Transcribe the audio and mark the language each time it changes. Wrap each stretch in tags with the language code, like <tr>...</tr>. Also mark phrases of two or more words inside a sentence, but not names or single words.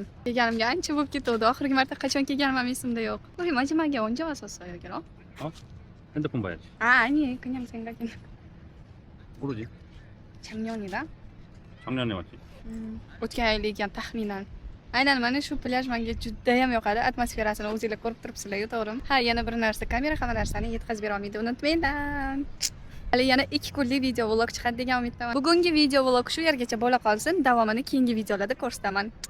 <uz>Kelganimga ancha bo'lib ketdi. Oxirgi marta qachon kelganim esimda yo'q. Voy, majimaga</uz> <ko>언제 왔었어요, 여기로? 핸드폰 봐야지. 아니, 그냥 생각이 나. 모르지. 작년이다. 작년에 왔지.</ko> <uz>O'tgan yil ekan taxminan. Aynan mana shu plyaj menga juda ham yoqadi. Atmosferasini o'zingizlar ko'rib turibsizlar, to'g'rimi? Ha, yana bir narsa, kamera ham narsani yetkazib bera olmaydi, unutmanglar. Hali yana 2 kunlik video vlog chiqadi degan umiddaman. Bugungi video vlog shu yergacha bo'la qolsin. Davomini keyingi videolarda ko'rsataman.</uz>